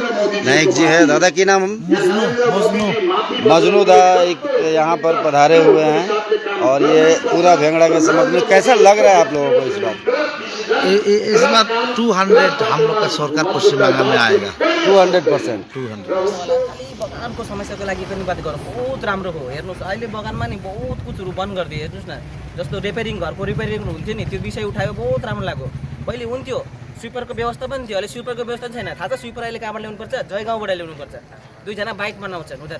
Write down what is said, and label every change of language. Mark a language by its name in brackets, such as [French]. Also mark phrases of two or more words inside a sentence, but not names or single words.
[Hindi] नायक जी है, दादा की नाम मजनू दा यहाँ पर पधारे हुए हैं और ये पूरा भेंगड़ा के समक्ष में कैसा लग रहा है आप लोगों को इस बात? 200 हम लोग का सरकार पश्चिम बंगाल में आएगा। 200%। [Nepali] बगानको समस्याको लागि पनि बात गरौँ। बहुत राम्रो हो। हेर्नुहोस् अहिले बगानमा नि बहुत कुछहरू बन्द गरिदिए। हेर्नुहोस् न, जस्तो रिपेयरिङ घरको रिपेयरिङ हुन्थ्यो नि, त्यो विषय उठायो, बहुत राम्रो लाग्यो। पहिले हुन्थ्यो, स्विपरको व्यवस्था पनि थियो, अहिले स्विपरको व्यवस्था छैन। थाहा छ स्विपर अहिले कहाँबाट ल्याउनुपर्छ? जयगाउँबाट ल्याउनुपर्छ। दुईजना बाइक बनाउँछन् उनीहरू।